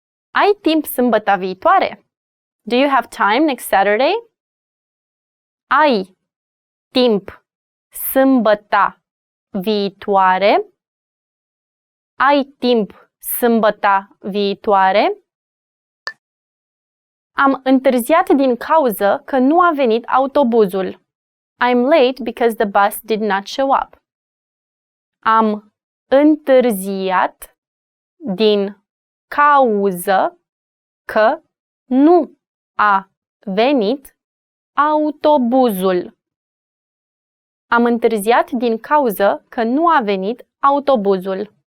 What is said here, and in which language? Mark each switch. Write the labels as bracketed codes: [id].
[ro] Ai timp sâmbătă viitoare? [en] Do you have time next Saturday? [ro] Ai timp sâmbătă viitoare? Ai timp sâmbătă viitoare? Am întârziat din cauză că nu a venit autobuzul. [en] I'm late because the bus did not show up. [ro] Am întârziat din cauză că nu a venit autobuzul. Am întârziat din cauză că nu a venit autobuzul.